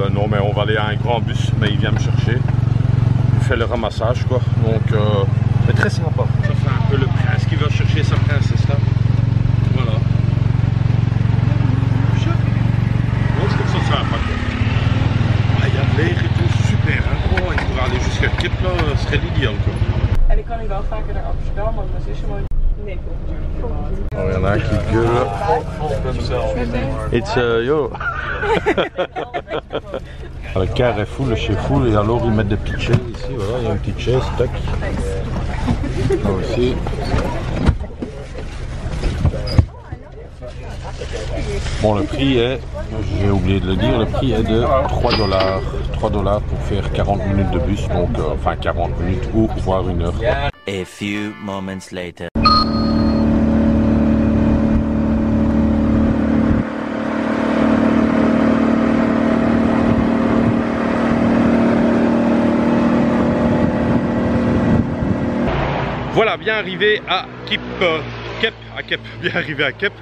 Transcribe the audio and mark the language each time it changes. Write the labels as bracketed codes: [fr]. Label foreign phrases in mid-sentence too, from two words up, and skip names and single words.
[fr] Non, mais on va aller à un grand bus, mais il vient me chercher. Fait le ramassage quoi, donc c'est très sympa. Ça fait un peu le prince qui va chercher sa princesse là. Voilà. Bon, je trouve ça sympa quoi. Ah, il y a de l'air et tout, super hein. Oh, il pourrait aller jusqu'à Kep là, ce serait l'idéal quoi. [nl] En ik kan nu wel vaker naar Amsterdam, want mijn zusje woont. Nee, [fr] oh, il y en a un qui gueule. [en] It's yo. [fr] Le car est full, le chez full, et alors ils mettent des petites chaises ici, voilà, il y a une petite chaise, tac. Là aussi. Bon, le prix est, j'ai oublié de le dire, le prix est de 3 $. 3 $ pour faire 40 minutes de bus, donc enfin 40 minutes ou voire 1 heure. [en] A few moments later. [fr] Voilà, bien arrivé à Kep, bien arrivé à Kep.